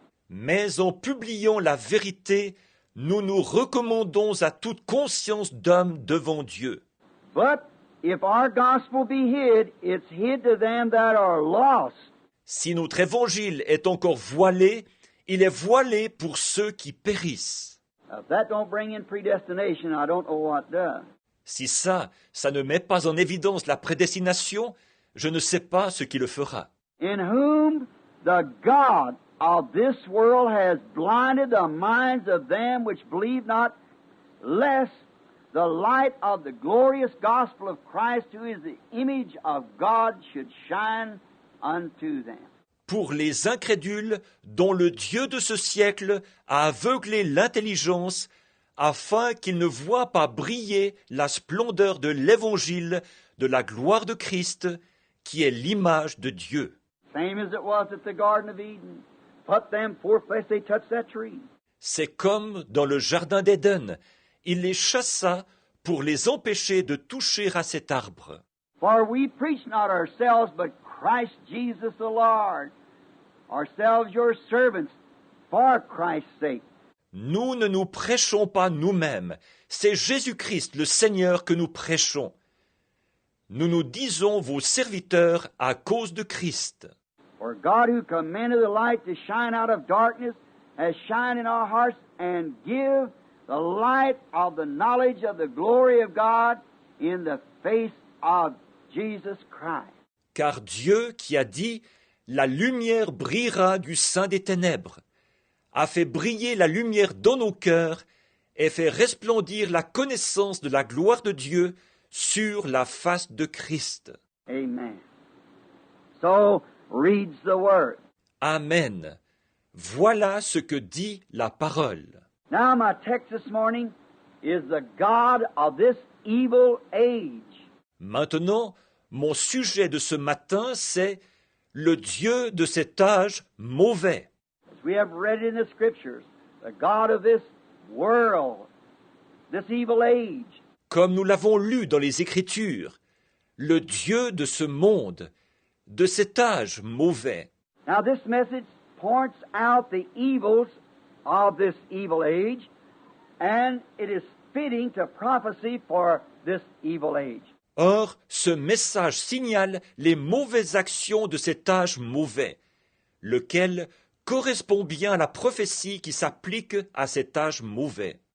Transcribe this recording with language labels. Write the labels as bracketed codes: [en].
[fr] Mais en publiant la vérité, nous nous recommandons à toute conscience d'homme devant Dieu. [en] But if our gospel be hid, it's hid to them that are lost. [fr] Si notre évangile est encore voilé, il est voilé pour ceux qui périssent. [en] If that don't bring in predestination, I don't know what does. [fr] Si ça ne met pas en évidence la prédestination, je ne sais pas ce qui le fera. [en] In whom the God of this world has blinded the minds of them which believe not, lest the light of the glorious gospel of Christ, who is the image of God, should shine unto them. [fr] Pour les incrédules dont le Dieu de ce siècle a aveuglé l'intelligence, afin qu'ils ne voient pas briller la splendeur de l'Évangile de la gloire de Christ, qui est l'image de Dieu. [en] Same as it was at the Garden of Eden. Put them forth lest they touch that tree. [fr] C'est comme dans le Jardin d'Éden. Il les chassa pour les empêcher de toucher à cet arbre. [en] For we preach not ourselves, but Christ Jesus the Lord, ourselves your servants, for Christ's sake. [fr] Nous ne nous prêchons pas nous-mêmes, c'est Jésus-Christ le Seigneur que nous prêchons. Nous nous disons vos serviteurs à cause de Christ. [en] For God who commanded the light to shine out of darkness has shined in our hearts and give the light of the knowledge of the glory of God in the face of Jesus Christ. [fr] Car Dieu qui a dit « La lumière brillera du sein des ténèbres » a fait briller la lumière dans nos cœurs et fait resplendir la connaissance de la gloire de Dieu sur la face de Christ. [en] Amen. So reads the word. [fr] Amen. Voilà ce que dit la parole. [en] Now my text this morning is the God of this evil age. [fr] Maintenant, mon sujet de ce matin, c'est le Dieu de cet âge mauvais. [en] As we have read in the scriptures, the God of this world, this evil age. [fr] Comme nous l'avons lu dans les Écritures, le Dieu de ce monde, de cet âge mauvais. [en] Now this message points out the evils of this evil age, and it is fitting to prophecy for this evil age. [fr] Or, ce message signale les mauvaises actions de cet âge mauvais, lequel correspond bien à la prophétie qui s'applique à cet âge mauvais.